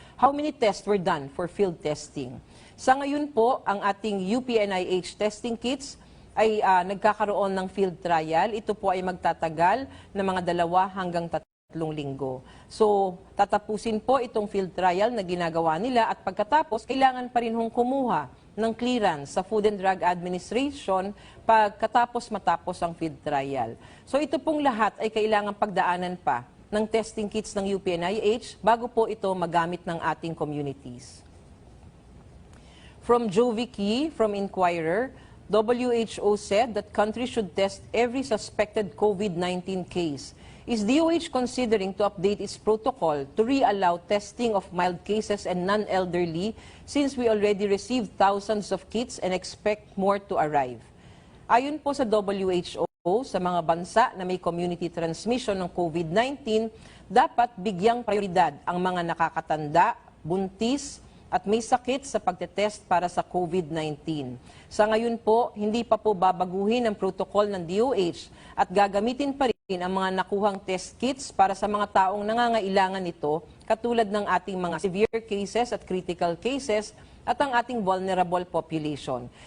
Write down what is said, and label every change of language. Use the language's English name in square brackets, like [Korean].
[English] How many tests were done for field testing? [Filipino] Sa ngayon po, ang ating UP-NIH testing kits ay nagkakaroon ng field trial. Ito po ay magtatagal ng mga 2 hanggang 3 linggo. So, tatapusin po itong field trial na ginagawa nila at pagkatapos, kailangan pa rin kumuha ng clearance sa Food and Drug Administration pagkatapos matapos ang field trial. So, ito pong lahat ay kailangan pagdaanan pa ng testing kits ng UP-NIH bago po ito magamit ng ating communities. [English] From Jovicky, from Inquirer, WHO said that countries should test every suspected COVID-19 case. Is DOH considering to update its protocol to re-allow testing of mild cases and non-elderly since we already received thousands of kits and expect more to arrive? [Filipino] Ayon po sa WHO, sa mga bansa na may community transmission ng COVID-19, dapat bigyang prioridad ang mga nakakatanda, buntis, at may sakit sa pagtetest para sa COVID-19. Sa ngayon po, hindi pa po babaguhin ang protocol ng DOH at gagamitin pa rin ang mga nakuhang test kits para sa mga taong nangangailangan nito, katulad ng ating mga severe cases at critical cases at ang ating vulnerable population.